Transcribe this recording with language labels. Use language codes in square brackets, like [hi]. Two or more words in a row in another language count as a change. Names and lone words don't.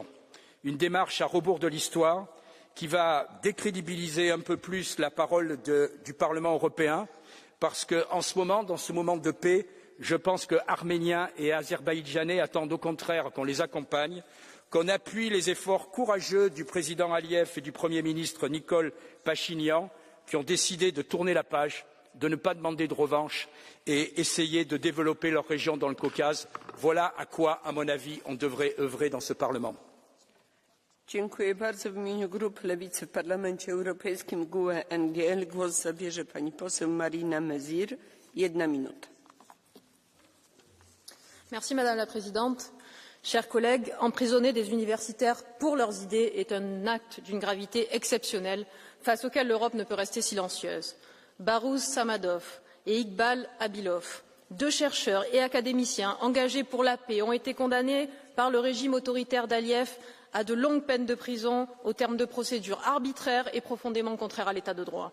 [fr] Une démarche à rebours de l'histoire qui va décrédibiliser un peu plus la parole du Parlement européen parce qu'en ce moment, dans ce moment de paix, je pense que Arméniens et Azerbaïdjanais attendent au contraire qu'on les accompagne, qu'on appuie les efforts courageux du président Aliyev et du Premier ministre Nikol Pachinian, qui ont décidé de tourner la page, de ne pas demander de revanche et essayer de développer leur région dans le Caucase. Voilà à quoi, à mon avis, on devrait œuvrer dans ce Parlement. [pl] Dziękuję bardzo. W imieniu Grupy Lewicy w Parlamencie Europejskim GUE NGL głos zabierze pani poseł Marina Mezir. 1 minuta. [fr] Merci Madame la Présidente. Chers collègues, emprisonner des universitaires pour leurs idées est un acte d'une gravité exceptionnelle face auquel l'Europe ne peut rester silencieuse. Bahruz Samadov et Igbal Abilov, 2 chercheurs et académiciens engagés pour la paix, ont été condamnés par le régime autoritaire d'Aliyev à de longues peines de prison au terme de procédures arbitraires et profondément contraires à l'état de droit.